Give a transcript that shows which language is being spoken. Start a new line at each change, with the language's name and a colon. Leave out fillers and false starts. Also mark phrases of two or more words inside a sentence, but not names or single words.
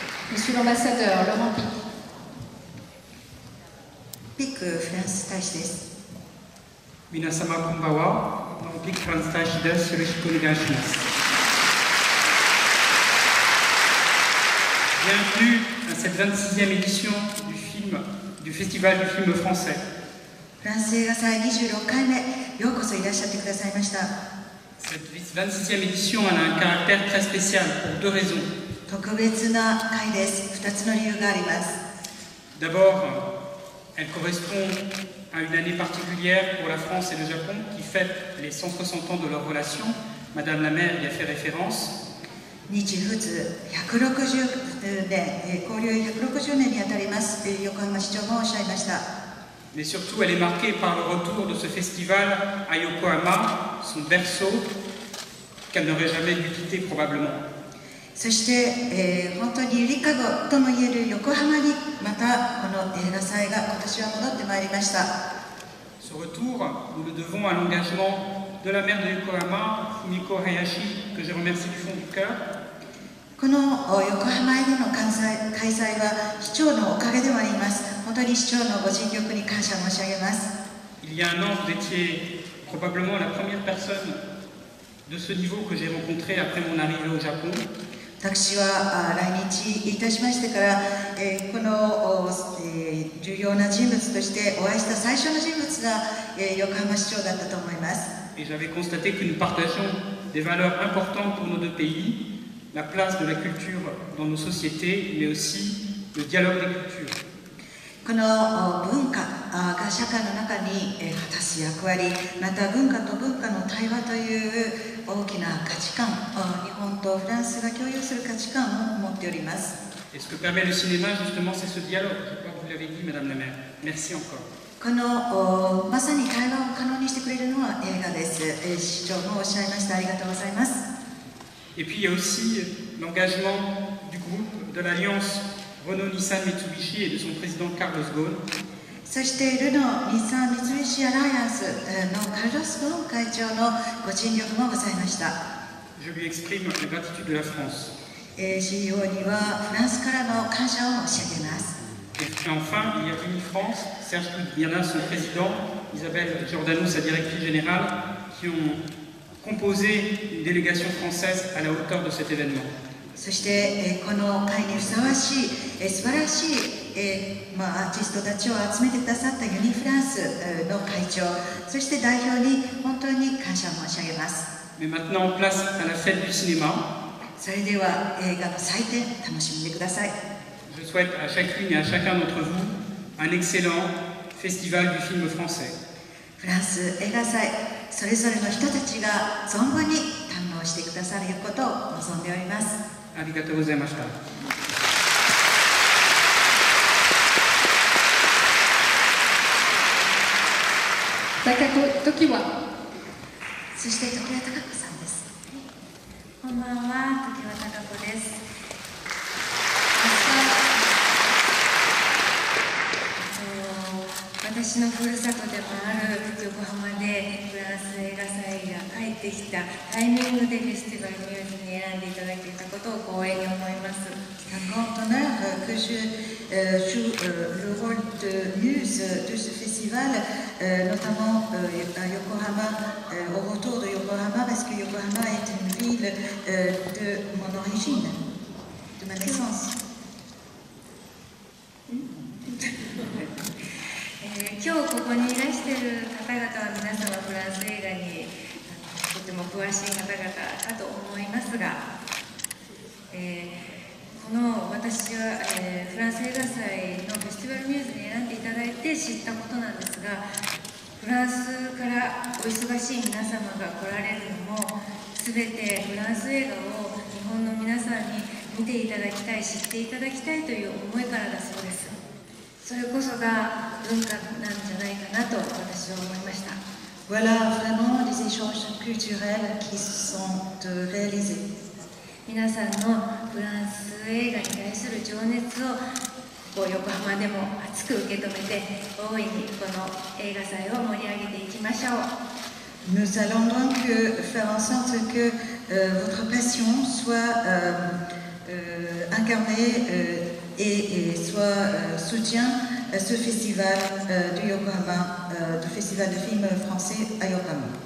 French: Monsieur l'ambassadeur Laurent Pic.
Japanese: ピックフランス大使です。皆様こんばんは。ピックフランス大使です。よろしくお願いします。
French: Bienvenue à cette 26e édition du Festival du film français.
Japanese: フランス映画祭26回目、ようこそいらっしゃってくださいました。
French: Cette 26e édition elle a un caractère très spécial pour deux raisons.
Japanese: 特別な回です。2つの理由があります。
French: D'abord, elle correspond à une année particulière pour la France et le Japon qui fêtent les 160 ans de leur relation. Madame la maire y a fait référence.
Japanese: 日仏160年、交流160年にあたります。横浜市長もおっしゃいました。
French: Mais surtout, elle est marquée par le retour de ce festival à Yokohama, son berceau, qu'elle n'aurait jamais dû quitter probablement.
Japanese: そして、本当にゆりかごともいえる横浜にまたこの映画祭が今年は戻ってまいりました。
French: Ce retour, nous le devons à l'engagement de la maire de Yokohama, Fumiko Hayashi, que je remercie du fond du cœur.
Japanese: この横浜への開催は市長のおかげでもあります。本当に市長のご尽力に感謝申し上げます。
French: Il y a un an, vous étiez probablement la première personne de ce niveau que j'ai rencontrée après mon arrivée au Japon.
Japanese: 私は来日いたしましてから、この重要な人物としてお会いした最初の人物が横浜市長だったと思います。
French: Et j'avais constaté que nous partageons des valeurs importantes pour nos deux pays. La place de la culture dans nos sociétés, mais aussi le dialogue des cultures.
Japanese: この文化が社会の中に果たす役割、また文化と文化の対話という大きな価値観、日本とフランスが共有する価値観を持っております。
French: Et ce que permet le cinéma, justement, c'est ce dialogue. Je crois que vous l'avez dit, Madame la maire. Merci encore.
Japanese: このまさに対話を可能にしてくれるのは映画です。市長もおっしゃいました。ありがとうございます。
French: Et puis il y a aussi l'engagement du groupe de l'Alliance Renault-Nissan-Mitsubishi et de son président Carlos Ghosn.
Japanese: そしてルノ・日産・三菱アライアンスのカルロス・ゴーン会長のご尽力もございました。
French: Je lui exprime la gratitude de la France.
Japanese: CEO にはフランスからの感謝を申し上げます。
French: Et puis enfin, il y a Unifrance, Serge Pugliana, son président, Isabelle Giordano, sa directrice générale, qui ont composé une délégation française à la hauteur de cet événement.
Japanese: そして、この会にふさわしい、素晴らしい、アーティストたちを集めてくださったユニフランスの会長、そして代表に本当に感謝申し上げます。
French: Mais maintenant, place à la fête du cinéma.
Japanese: それでは映画の祭典、楽しんでください。
French: Je souhaite à chacune et à chacun d'entre vous un excellent festival du film français.
Japanese: フランス映画祭、それぞれの人たちが存分に堪能してくださることを望んでおります。ありがとうございました。時は。そして常盤貴子さんです。こんばんは、常盤貴子です。私のふるさとでもある横浜でフランス映画祭が帰ってきたタイミングでフェスティバルミューズに選んでいただけたことを光栄に思います。
French: grand honneur que je joue le rôle de muse de ce festival, notamment à Yokohama, au retour de Yokohama, parce que Yokohama est une ville de mon origine, de ma naissance.
Japanese: 今日ここにいらしている方々は皆様フランス映画にとても詳しい方々かと思いますが、この私は、フランス映画祭のフェスティバルミューズに選んでいただいて知ったことなんですが、フランスからお忙しい皆様が来られるのも全てフランス映画を日本の皆さんに見ていただきたい、知っていただきたいという思いからだそうです。それこそが文化なんじゃないかなと私は思いました。
French: Voilà vraiment des échanges culturels qui sont réalisés.
Japanese: 皆さんのフランス映画に対する情熱を横浜でも熱く受け止めて大いにこの映画祭を盛り上げていきましょう。
French: Nous allons donc faire en sorte que votre passion soit incarner et soit soutient ce festival du Yokohama, du festival de films français à Yokohama.